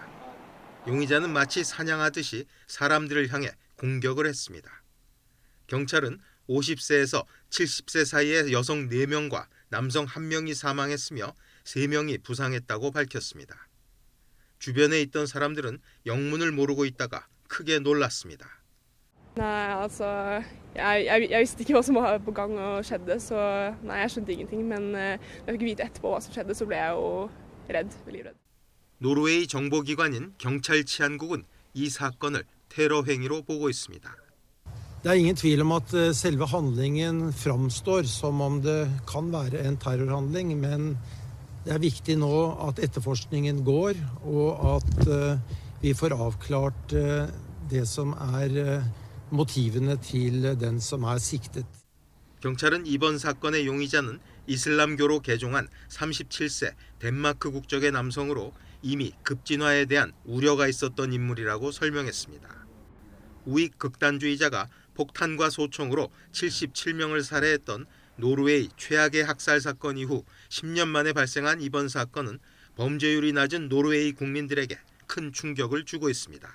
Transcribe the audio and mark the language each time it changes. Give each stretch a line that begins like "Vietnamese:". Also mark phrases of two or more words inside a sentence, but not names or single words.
Korean: 용의자는 마치 사냥하듯이 사람들을 향해 공격을 했습니다. 경찰은 50세에서 70세 사이의 여성 4명과 남성 1명이 사망했으며 3명이 부상했다고 밝혔습니다. 주변에 있던 사람들은 영문을 모르고 있다가 크게 놀랐습니다.
Norwegian: Nei, altså jeg visste ikke hva som var på gang og skjedde, så nei, jeg skjønte ingenting. Men da jeg fikk vite etterpå hva som skjedde, så ble jeg jo redd, livredd.
Korean: 노르웨이 정보기관인 경찰 치안국은 이 사건을 테러 행위로 보고 있습니다.
Norwegian: Det er ingen tvil om at selve handlingen framstår som om det kan være en terrorhandling, men det er viktig nå at etterforskningen går, og at vi får avklart det som er motivene til den som er siktet.
Korean: 경찰은 이번 사건의 용의자는 이슬람교로 개종한 37세 덴마크 국적의 남성으로 이미 급진화에 대한 우려가 있었던 인물이라고 설명했습니다. 우익 극단주의자가 폭탄과 소총으로 77명을 살해했던 노르웨이 최악의 학살 사건 이후 10년 만에 발생한 이번 사건은 범죄율이 낮은 노르웨이 국민들에게 큰 충격을 주고 있습니다.